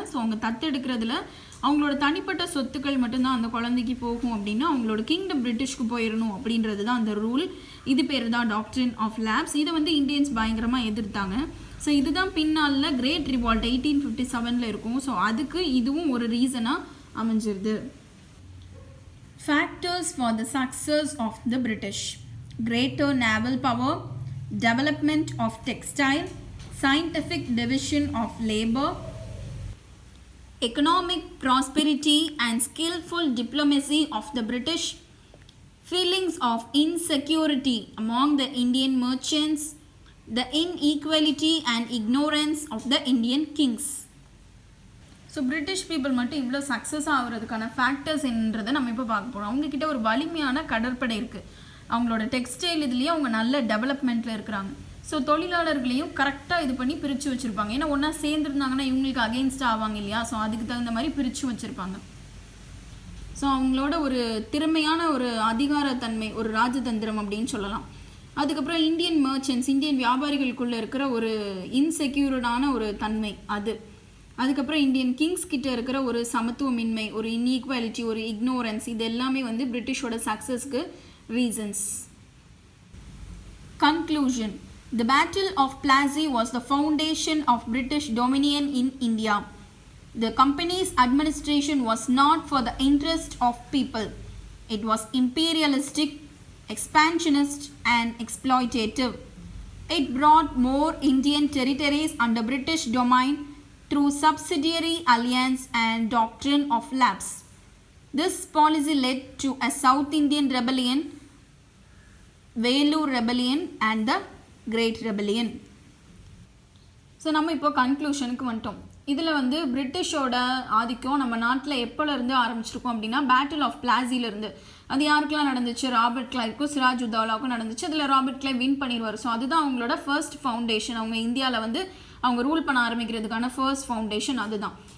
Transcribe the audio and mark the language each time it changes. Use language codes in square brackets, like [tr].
[ta] So அவங்க தத்தெடுக்கிறதுல அவங்களோட தனிப்பட்ட சொத்துக்கள் மட்டும்தான் அந்த குழந்தைக்கு போகும் அப்படின்னா அவங்களோட கிங்டம் பிரிட்டிஷ்க்கு போயிடணும் அப்படின்றது தான் அந்த ரூல். இது பேர் தான் டாக்ட்ரின் ஆஃப் லேப்ஸ். இதை வந்து இந்தியன்ஸ் பயங்கரமாக எதிர்த்தாங்க. ஸோ இதுதான் பின்னால் கிரேட் ரிவால்ட் 1857 இருக்கும். ஸோ அதுக்கு இதுவும் ஒரு ரீசனாக அமைஞ்சிருது. [en] Factors for the success of the British: greater naval power, development of textile, scientific division of labor, economic prosperity and skillful diplomacy of the British, feelings of insecurity among the Indian merchants, the inequality and ignorance of the Indian kings. [ta] So British people மட்டும் இவ்வளோ success ஆகிறதுக்கான factors என்றதை நம்ம இப்போ பார்க்க போகிறோம். அவங்கக்கிட்ட ஒரு வலிமையான கடற்படை இருக்குது. அவங்களோட டெக்ஸ்டைல் இதுலேயே அவங்க நல்ல டெவலப்மெண்ட்டில் இருக்கிறாங்க. ஸோ தொழிலாளர்களையும் கரெக்டாக இது பண்ணி பிரித்து வச்சுருப்பாங்க. ஏன்னா ஒன்றா சேர்ந்துருந்தாங்கன்னா இவங்களுக்கு அகெயின்ஸ்டாக ஆவாங்க இல்லையா? ஸோ அதுக்கு தகுந்த மாதிரி பிரித்து வச்சுருப்பாங்க. ஸோ அவங்களோட ஒரு திறமையான ஒரு அதிகாரத்தன்மை, ஒரு ராஜதந்திரம் அப்படின்னு சொல்லலாம். அதுக்கப்புறம் இந்தியன் மர்ச்சன்ட்ஸ், இந்தியன் வியாபாரிகளுக்குள்ளே இருக்கிற ஒரு இன்செக்யூர்டான ஒரு தன்மை அது. அதுக்கப்புறம் இந்தியன் கிங்ஸ் கிட்ட இருக்கிற ஒரு சமத்துவமின்மை, ஒரு இன்ஈக்வாலிட்டி, ஒரு இக்னோரன்ஸ், இது எல்லாமே வந்து பிரிட்டிஷோட சக்ஸஸ்க்கு reasons. [en] Conclusion. The Battle of Plassey was the foundation of British dominion in India. The company's administration was not for the interest of people. It was imperialistic, expansionist and exploitative. It brought more Indian territories under British domain through subsidiary alliance and doctrine of lapse. This policy led to a South Indian rebellion, Vellore rebellion and the Great Rebellion. [ta] So நம்ம இப்போ கன்க்ளூஷனுக்கு வந்துட்டோம். இதில் வந்து பிரிட்டிஷோட ஆதிக்கம் நம்ம நாட்டில் எப்போலேருந்து ஆரம்பிச்சிருக்கோம் அப்படின்னா பேட்டில் ஆஃப் பிளாஸிலேருந்து. அது யாருக்கெல்லாம் நடந்துச்சு? ராபர்ட் கிளைவ்க்கும் சிராஜ் உத்தௌலாவுக்கும் நடந்துச்சு. அதில் ராபர்ட் கிளைவ் வின் பண்ணிடுவார். ஸோ அதுதான் அவங்களோட ஃபர்ஸ்ட் ஃபவுண்டேஷன். அவங்க இந்தியாவில் வந்து அவங்க ரூல் பண்ண ஆரம்பிக்கிறதுக்கான ஃபர்ஸ்ட் ஃபவுண்டேஷன் அதுதான்.